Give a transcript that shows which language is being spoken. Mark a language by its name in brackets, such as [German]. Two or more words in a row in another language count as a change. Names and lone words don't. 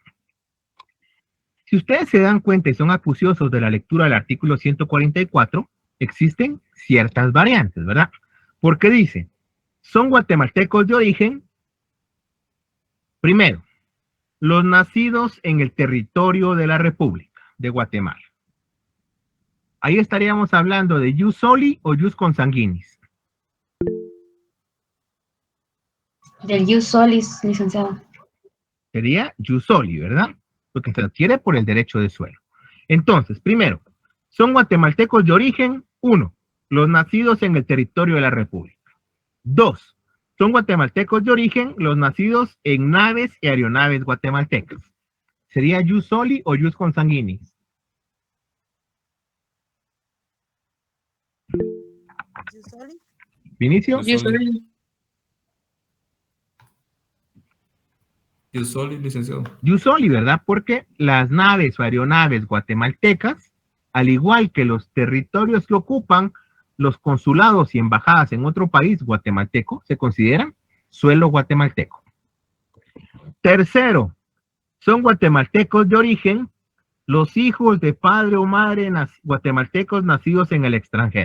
[Spanish] Si ustedes se dan cuenta y son acuciosos de la lectura del artículo 144, existen ciertas variantes, ¿verdad? Porque dice, son guatemaltecos de origen, primero, los nacidos en el territorio de la República de Guatemala. Ahí estaríamos hablando de [Latin] jus soli [Spanish] o [Latin] jus consanguinis. [Spanish] Del [Latin] jus solis, [Spanish] licenciado. Sería [Latin] jus soli, [Spanish] ¿verdad? Porque se adquiere por el derecho de suelo. Entonces, primero, son guatemaltecos de origen, 1, los nacidos en el territorio de la República. 2, son guatemaltecos de origen, los nacidos en naves y aeronaves guatemaltecas. ¿Sería [Latin] jus soli [Spanish] o [Latin] jus consanguinis? [Spanish] ¿Vinicio? [Latin] Jus soli, licenciado. Jus soli, [Spanish] ¿verdad? Porque las naves o aeronaves guatemaltecas, al igual que los territorios que ocupan los consulados y embajadas en otro país guatemalteco, se consideran suelo guatemalteco. Tercero, son guatemaltecos de origen los hijos de padre o madre guatemaltecos nacidos en el extranjero.